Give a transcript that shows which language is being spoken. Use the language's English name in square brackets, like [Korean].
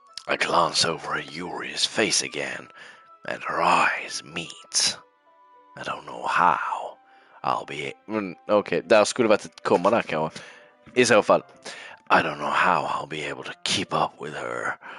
[English] I glance over at Yuri's face again, and her eyes meet. I don't know how I'll be... [Swedish] Okay, där skulle varit ett komma där kanske. I så fall. [English] I don't know how I'll be able to keep up with her.